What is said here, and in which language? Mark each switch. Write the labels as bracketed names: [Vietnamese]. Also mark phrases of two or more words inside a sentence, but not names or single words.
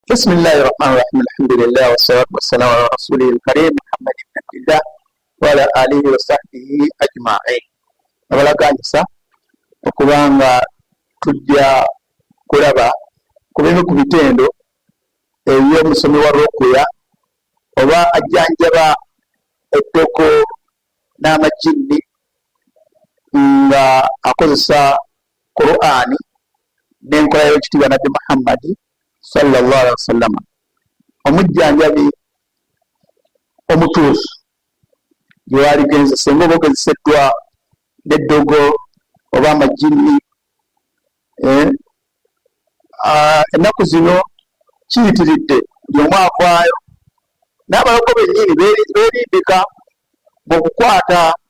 [Arabic] بسم الله الرحمن الرحيم الحمد لله والصلاة والسلام على رسوله الكريم محمد بن عبد الله وعلى آله وصحبه أجمعين. [Ganda] abalaganyisa okubanga tujja kulaba ku bimu ku bitendo eby'omusomi wa rukuya oba ajjanjaba ettoko n'amajjini nga akozesa Qur'ani n'enkola y'ekitiibwa Nabbi Muhammad [Arabic] صلى الله عليه وسلم. [Ganda] Omujjanjabi omutuufu gwaligenze singa oba ogezeseddwa n'eddogo oba amajjini ennaku zino kiyitiridde buli omu avaayo n'abaloko bennyini beerindika mu kukwata